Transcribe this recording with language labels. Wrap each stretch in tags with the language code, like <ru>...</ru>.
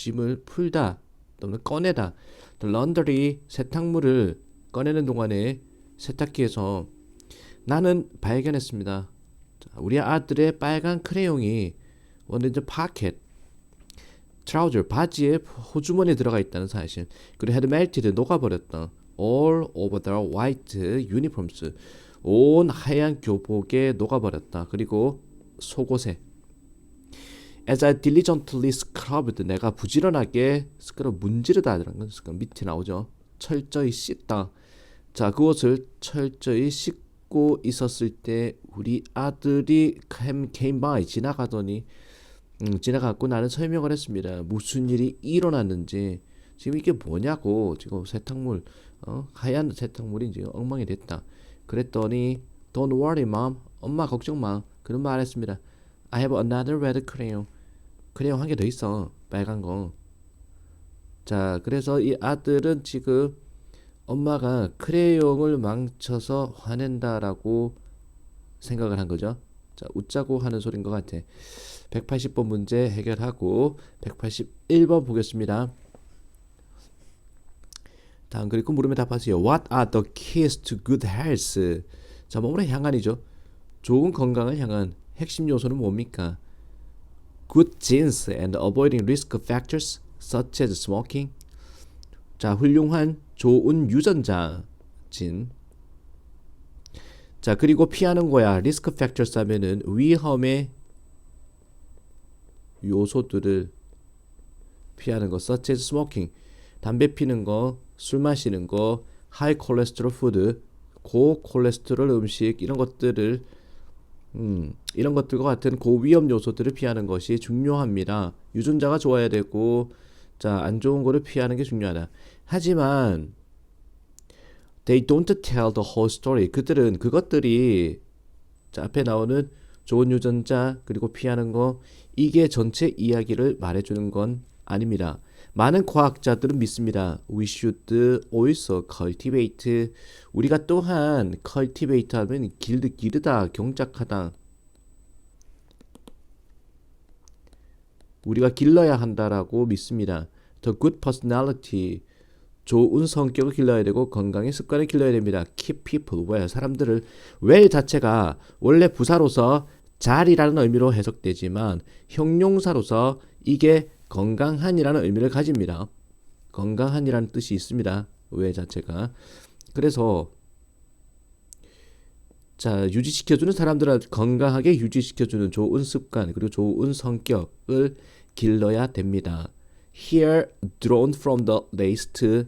<ko>짐을 풀다 또는 꺼내다.</ko> <en>The laundry,</en> <ko>세탁물을 꺼내는 동안에 세탁기에서 나는 발견했습니다. 자, 우리 아들의 빨간 크레용이 원래는 파켓, 트라우저, 바지에 호주머니에 들어가 있다는 사실. 그리고</ko> <en>had melted,</en> <ko>녹아버렸다.</ko> <en>all over the white uniforms,</en> <ko>온 하얀 교복에 녹아버렸다. 그리고 속옷에</ko> <en>as I diligently scrubbed,</en> <ko>내가 부지런하게 스크럽 문지르다라는 건 밑에 나오죠. 철저히 씻다. 자, 그것을 철저히 씻고 있었을 때 우리 아들이</ko> <en>came by,</en> <ko>지나가더니 지나갔고 나는 설명을 했습니다. 무슨 일이 일어났는지. 지금 이게 뭐냐고. 지금 세탁물, 하얀 세탁물이 지금 엉망이 됐다. 그랬더니</ko> <en>Don't worry, mom.</en> <ko>엄마 걱정 마. 그런 말 했습니다.</ko> <en>I have another red crayon.</en> <ko>크레용 한 개 더 있어. 빨간 거. 자, 그래서 이 아들은 지금 엄마가 크레용을 망쳐서 화낸다라고 생각을 한 거죠. 자, 웃자고 하는 소린 것 같아. 180번 문제 해결하고 181번 보겠습니다. 다음 그리고 물음에 답하세요.</ko> <en>What are the keys to good health?</en> <ko>자, 뭐뭐를 향한이죠. 좋은 건강을 향한 핵심 요소는 뭡니까?</ko> <en>Good genes and avoiding risk factors such as smoking.</en> <ko>자, 훌륭한 좋은 유전자 진. 자, 그리고 피하는 거야.</ko> <en>risk factors</en> <ko>하면은 위험의 요소들을 피하는 거.</ko> <en>such as smoking,</en> <ko>담배 피는 거, 술 마시는 거,</ko> <en>high cholesterol food,</en> <ko>고콜레스테롤 음식, 이런 것들을 이런 것들과 같은 고위험 요소들을 피하는 것이 중요합니다. 유전자가 좋아야 되고, 자, 안 좋은 거를 피하는 게 중요하다. 하지만</ko> <en>they don't tell the whole story.</en> <ko>그들은 그것들이, 자, 앞에 나오는 좋은 유전자 그리고 피하는 거, 이게 전체 이야기를 말해주는 건 아닙니다. 많은 과학자들은 믿습니다.</ko> <en>We should also cultivate.</en> <ko>우리가 또한 cultivate 하면 기르다, 경작하다. 우리가 길러야 한다라고 믿습니다.</ko> <en>The good personality,</en> <ko>좋은 성격을 길러야 되고 건강의 습관을 길러야 됩니다.</ko> <en>Keep people well,</en> <ko>사람들을 well 자체가 원래 부사로서 잘이라는 의미로 해석되지만 형용사로서 이게 건강한이라는 의미를 가집니다. 건강한이라는 뜻이 있습니다. well 자체가. 그래서 자, 유지시켜주는 사람들을 건강하게 유지시켜주는 좋은 습관 그리고 좋은 성격을 길러야 됩니다.</ko> <en>Here drawn from the list.</en>